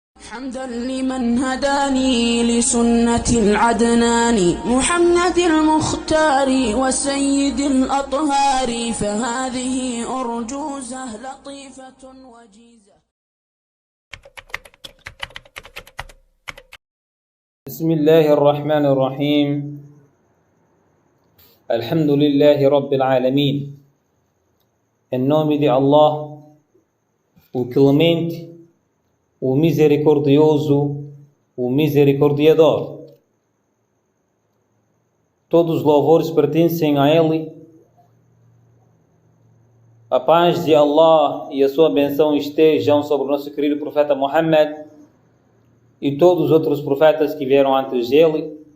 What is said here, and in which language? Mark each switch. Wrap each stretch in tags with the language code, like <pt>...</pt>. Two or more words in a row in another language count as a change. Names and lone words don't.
<ar>حمدا لمن هداني لسنة العدنان محمد المختار وسيد الأطهار فهذه أرجوزة لطيفة وجيزة. بسم الله الرحمن الرحيم. الحمد لله رب العالمين.</ar> <pt>Em nome de Allah, o clemente, o misericordioso, o misericordiador. Todos os louvores pertencem a Ele. A paz de Allah e a sua bênção estejam sobre o nosso querido profeta Muhammad e todos os outros profetas que vieram antes dele.</pt>